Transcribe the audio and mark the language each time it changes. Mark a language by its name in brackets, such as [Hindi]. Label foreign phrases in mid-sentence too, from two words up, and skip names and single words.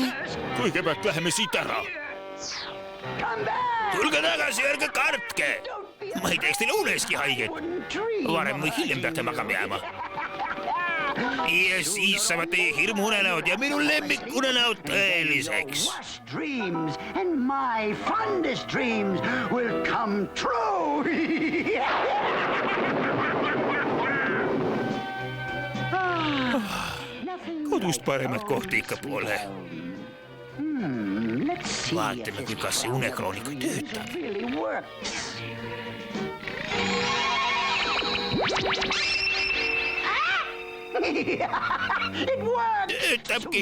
[Estonian] Kõigepealt läheme siit ära. Tulge tagasi, ärge kartke. Ma ei teeks teile uneski haiget. Varem või hiljem peate magama jääma. Ja siis saavad teie hirmuunenäod ja minu lemmikunenäod tõeliseks. [English] And my fondest dreams will come true. [Estonian] Kodust paremat kohti ikka pole. Vaatame, kas see unekroonik töötab. Töötabki.